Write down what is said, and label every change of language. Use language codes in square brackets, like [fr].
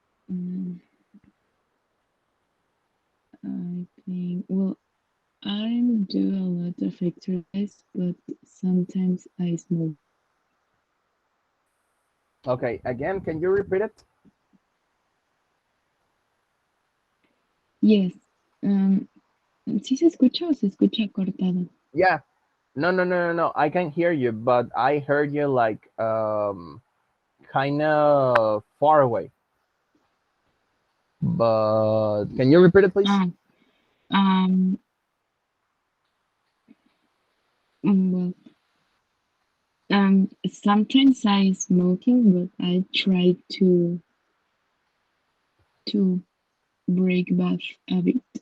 [en] Mm, I think, well, I do a lot of exercise, but sometimes I smoke. Okay, again, can you repeat it? Yes. [es] Um, ¿Sí se escucha o se escucha cortado? [en] Yeah. No, no, no, no, no. I can hear you, but I heard you like kind of far away. But can you repeat it, please? Ah, um, well, sometimes I smoking, but I try to break bad habit.